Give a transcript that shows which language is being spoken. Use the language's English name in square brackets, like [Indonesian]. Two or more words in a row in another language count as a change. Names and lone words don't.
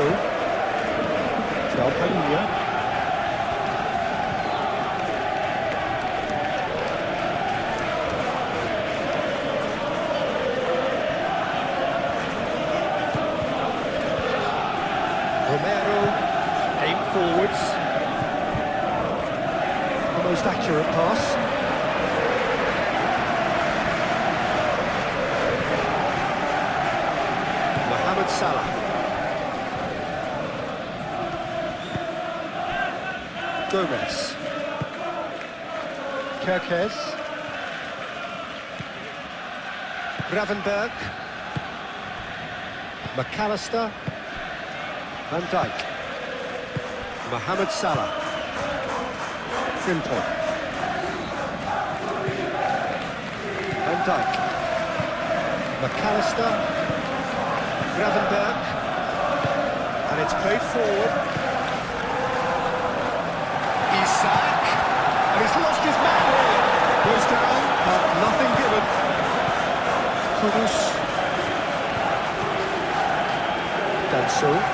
[English] João Palhinha. Romero, aim forwards. The most accurate pass. Mohamed Salah. Gomez. Kirkes. Gravenberg. McAllister. Van Dijk. Mohamed Salah. Frimpong. Van Dijk. McAllister. Gravenberg. And it's played forward. Isak. And he's lost his man. Goes down, but nothing given. Kudus. Danso.